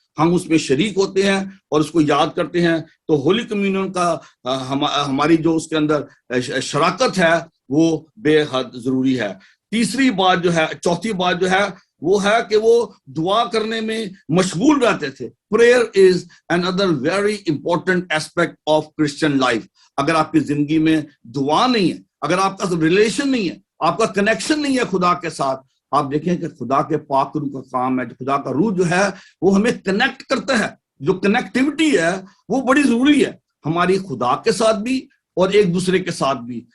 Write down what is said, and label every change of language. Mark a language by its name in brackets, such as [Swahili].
[Urdu] ہم اس میں شریک ہوتے ہیں اور اس کو یاد کرتے ہیں. تو ہولی کمیونین کا ہماری جو اس کے اندر شراکت ہے وہ بے حد ضروری ہے. تیسری بات جو ہے، چوتھی بات جو ہے وہ ہے کہ وہ دعا کرنے میں مشغول رہتے تھے. [English] Prayer is another very important aspect of Christian life. [Urdu] اگر آپ کی زندگی میں دعا نہیں ہے، اگر آپ کا ریلیشن نہیں ہے، آپ کا کنیکشن نہیں ہے خدا کے ساتھ، آپ دیکھیں کہ خدا کے پاک روح کا کام ہے، خدا کا روح جو ہے وہ ہمیں کنیکٹ کرتا ہے. جو کنیکٹیوٹی ہے وہ بڑی ضروری ہے ہماری خدا کے ساتھ بھی اور ایک دوسرے کے ساتھ بھی.